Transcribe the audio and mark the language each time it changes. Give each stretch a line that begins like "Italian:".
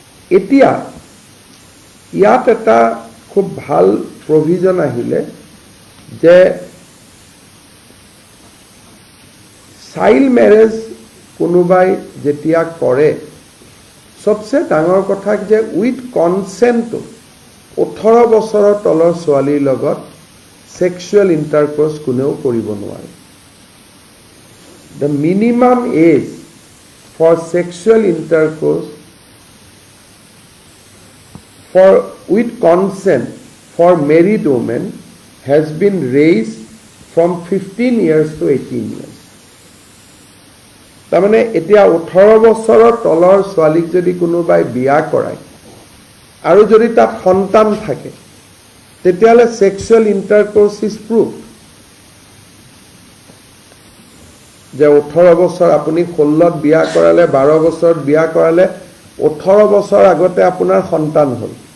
Assamese: এতিয়া ইয়াত এটা খুব ভাল প্ৰভিজন আহিলে যে চাইল্ড মেৰেজ কোনোবাই যেতিয়া কৰে, সবচে ডাঙৰ কথা যে
English: with কনচেণ্টটো
Assamese: 18 বছৰৰ তলৰ ছোৱালীৰ লগত সেক্সুৱেল ইণ্টাৰকোৰ্স কোনেও কৰিব নোৱাৰে।
English: The minimum age for sexual intercourse with consent for married women has been raised from 15 years to 18 years.
Assamese: তাৰমানে এতিয়া 18 বছৰৰ তলৰ ছোৱালীক যদি কোনোবাই বিয়া কৰায় আৰু যদি তাত সন্তান থাকে, তেতিয়াহ'লে
English: Sexual intercourse is prove.
Assamese: যে 18 বছৰ আপুনি 16ত বিয়া কৰালে, 12 বছৰত বিয়া কৰালে, 18 বছৰ আগতে আপোনাৰ সন্তান হ'ল।